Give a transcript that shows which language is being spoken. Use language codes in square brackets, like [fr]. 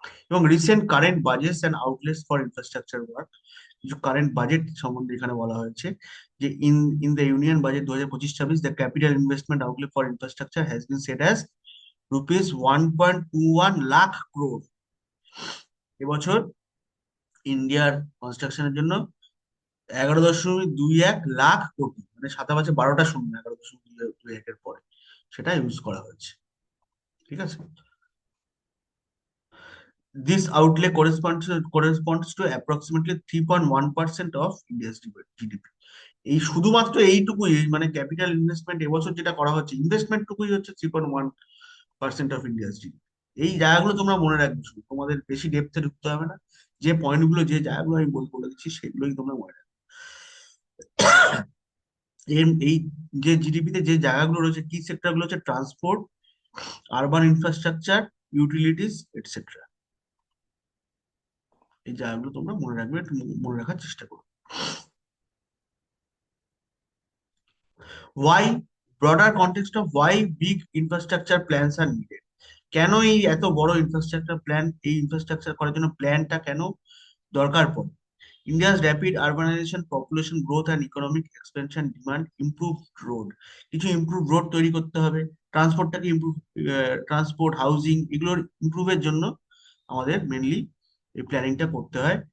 [en] এবং recent current budgets and outlets for infrastructure work, [bn] কিছু current budget সম্বন্ধে এখানে বলা হয়েছে যে [en] In the union budget 2025-26, the capital investment outlay for infrastructure has been set as ₹1.21 lakh crore। [bn] এবছর ইন্ডিয়ার কনস্ট্রাকশনের জন্য 11.21 লাখ কোটি, মানে সাদা পাঁচে 12টা শূন্য, 11.21-এর পরে সেটা ইউজ করা হয়েছে। ঠিক আছে। [en] This outlay corresponds to approximately 3.1% of India's GDP. [bn] এই শুধুমাত্র এইটুকুই, মানে ক্যাপিটাল ইনভেস্টমেন্ট এবছর যেটা করা হচ্ছে, ইনভেস্টমেন্ট টুকুই হচ্ছে 3.1% [en] Of India's GDP. [bn] এই জায়গাগুলো তোমরা মনে রাখবে, শুধু তোমাদের বেশি ডেপথে ঢুকতে হবে না, যে পয়েন্টগুলো যে জায়গাগুলো আমি বলে দিচ্ছি সেগুলোই তোমরা মনে রাখবে। এই যে জিডিপিতে যে জায়গাগুলো রয়েছে, কি সেক্টর গুলো হচ্ছে transport, urban infrastructure, utilities etcetera. এই জায়গাগুলো তোমরা মনে রাখবে, একটু মনে রাখার চেষ্টা করো। [en] Why, broader context of why big infrastructure plans are needed? [bn] কেন এই এত বড় ইনফ্রাস্ট্রাকচার প্ল্যান, এই ইনফ্রাস্ট্রাকচার করার জন্য প্ল্যানটা কেন দরকার পড়ে? [en] India's rapid urbanisation, population growth and economic expansion demand improve road. [bn] কিছু ইমপ্রুভ রোড তৈরি করতে হবে, ট্রান্সপোর্টটাকে ইমপ্রুভ, ট্রান্সপোর্ট, হাউজিং, এগুলোর ইমপ্রুভের জন্য আমাদের মেনলি এই প্ল্যানিংটা করতে হয়।